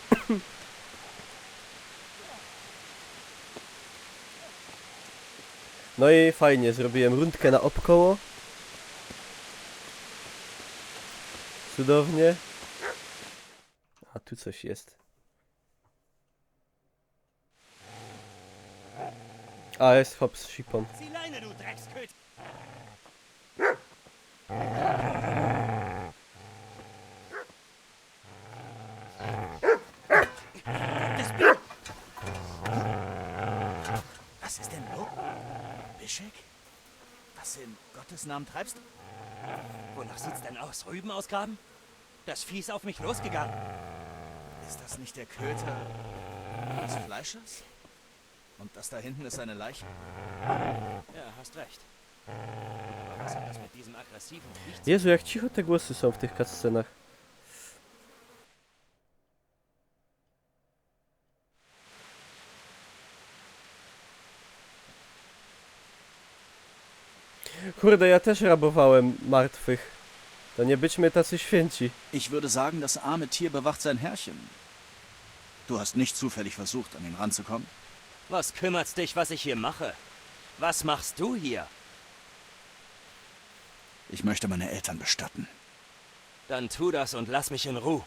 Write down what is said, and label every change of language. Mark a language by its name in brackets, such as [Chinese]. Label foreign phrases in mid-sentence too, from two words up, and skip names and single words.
[Polish] No i fajnie, zrobiłem rundkę na obkoło. cudownie. A tu coś jest. A, jest hop z shipą. [German] Was ist denn los? Bischek? Was in Gottes Namen treibst du? Wonach sieht's denn aus? Rüben ausgraben? Das Vieh ist auf mich losgegangen. Ist das nicht der Köter des Fleischers? Und das da hinten ist seine Leiche? Ja, hast recht. Aber was hat das mit diesem aggressiven Viech zu [Polish] Jezu, jak cicho te głosy są w tych cutscenach. Kurde, ja też rabowałem martwych. To nie byćmy tacy święci. [German] Ich würde sagen, das arme Tier bewacht sein Herrchen. Du hast nicht zufällig versucht, an ihn ranzukommen? Was kümmert's dich, was ich hier mache? Was machst du hier? Ich möchte meine Eltern bestatten. Dann tu das und lass mich in Ruhe.